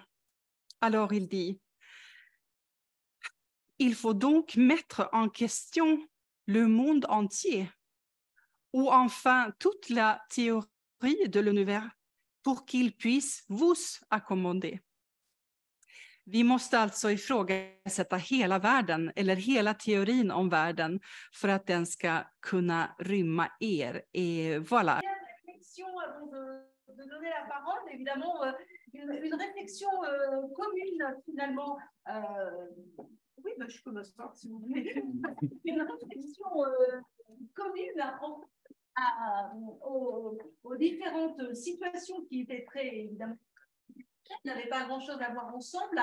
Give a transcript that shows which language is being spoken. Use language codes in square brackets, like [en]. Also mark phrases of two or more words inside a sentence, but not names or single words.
[fr] Alors il dit, il faut donc mettre en question le monde entier, ou enfin toute la théorie de l'univers, pour qu'il puisse vous accommoder. [sv] Vi måste alltså ifrågasätta hela världen eller hela teorin om världen för att den ska kunna rymma er. [fr] Voilà. De donner la parole, évidemment, une réflexion commune finalement. Oui, ben, je peux m'asseoir si vous voulez. Une réflexion commune aux différentes situations qui étaient très, évidemment, n'avaient pas grand-chose à voir ensemble.